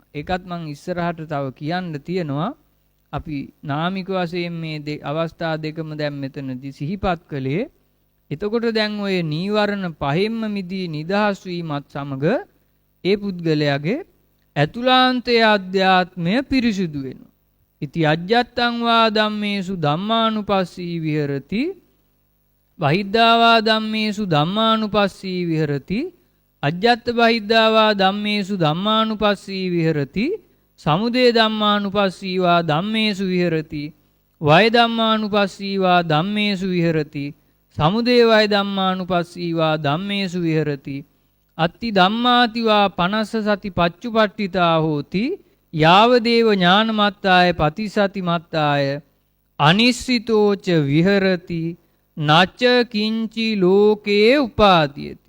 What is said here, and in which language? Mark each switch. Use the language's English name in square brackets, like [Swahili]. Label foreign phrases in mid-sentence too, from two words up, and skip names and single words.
[Sinhala] ඒකත් මං ඉස්සරහට තව කියන්න තියෙනවා. අපි නාමික වශයෙන් මේ අවස්ථා දෙකම දැන් මෙතනදී සිහිපත් කළේ. එතකොට දැන් ඔය නීවරණ පහෙන්ම මිදී නිදහස් වීමත් සමග ඒ පුද්ගලයාගේ ඇතුළාන්තයේ අධ්‍යාත්මය පිරිසිදු වෙනවා. [Pali] ඉති අජ්ජත්තං වා ධම්මේසු ධම්මානුපස්සී විහෙරති බහිද්ධා වා ධම්මේසු ධම්මානුපස්සී විහෙරති අජ්ජත් බහිද්ධා වා ධම්මේසු ධම්මානුපස්සී විහෙරති සමුදය ධම්මානුපස්සී වා ධම්මේසු විහෙරති වය ධම්මානුපස්සී වා ධම්මේසු විහෙරති සමුදය වය ධම්මානුපස්සී වා ධම්මේසු විහෙරති අත්ති ධම්මාතිවා පනස්ස සති පච්චුපට්ඨිතා හෝති යාවදේව ඥානමත්තාය පතිසති මත්තාය අනිස්සිතෝච විහෙරති නච්ච කිංචි ලෝකේ උපාදීයති.